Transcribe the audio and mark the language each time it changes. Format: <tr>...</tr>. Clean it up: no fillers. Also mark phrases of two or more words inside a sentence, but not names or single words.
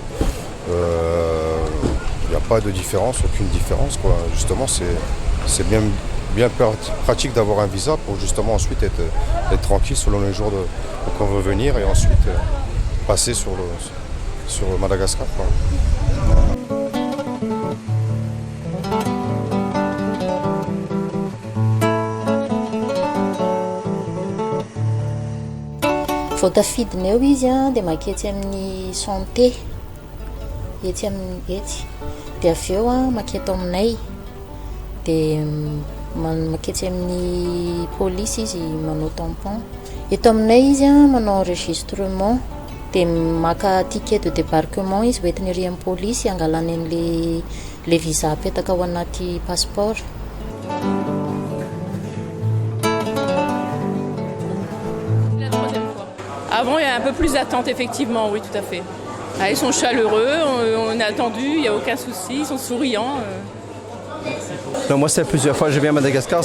<fr>Il n'y a pas de différence, aucune différence quoi. Justement, c'est bien pratique d'avoir un visa pour justement ensuite être tranquille selon les jours qu'on veut venir et ensuite passer sur Madagascar. Quoi.</fr> <mg>Vao tafidiny eo izy dia makety amin'ny santé ety amin'ny ety dia avy eo maketo aminay dia makety amin'ny polisy izy manao tampon. Eto aminay izy manao enregistrement dia maka</mg> <fr>ticket de débarquement</fr> <mg>izy hoentina ery amin'ny polisy hangalany an'le visa apetaka ao anaty passeport.</mg> <fr>Avant, il y a un peu plus d'attente, effectivement, oui, tout à fait. Ah, ils sont chaleureux, on a attendu, il n'y a aucun souci, ils sont souriants. Non, moi, c'est plusieurs fois que je viens à Madagascar.</fr>